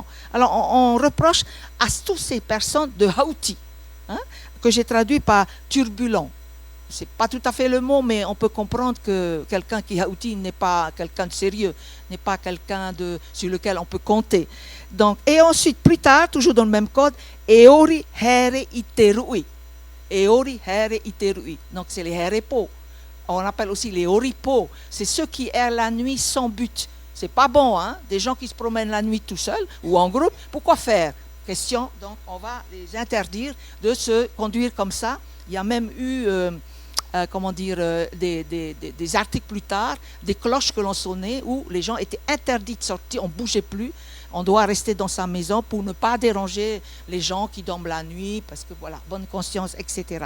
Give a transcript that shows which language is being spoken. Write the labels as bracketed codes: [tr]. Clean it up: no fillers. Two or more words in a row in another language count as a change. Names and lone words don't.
[fr] Alors, on reproche à toutes ces personnes de Hauti, hein, que j'ai traduit par turbulent. Ce n'est pas tout à fait le mot, mais on peut comprendre que quelqu'un qui Hauti n'est pas quelqu'un de sérieux, n'est pas quelqu'un sur lequel on peut compter. Donc, et ensuite, plus tard, toujours dans le même code, [ty] Eori here iterui. Eori here iterui. [fr] Donc, c'est les herepo. On appelle aussi les oripo, c'est ceux qui errent la nuit sans but. C'est pas bon, hein? Des gens qui se promènent la nuit tout seuls ou en groupe. Pourquoi faire? question, donc on va les interdire de se conduire comme ça. Il y a même eu, des articles plus tard, des cloches que l'on sonnait où les gens étaient interdits de sortir, on ne bougeait plus, on doit rester dans sa maison pour ne pas déranger les gens qui dorment la nuit, parce que voilà, bonne conscience, etc.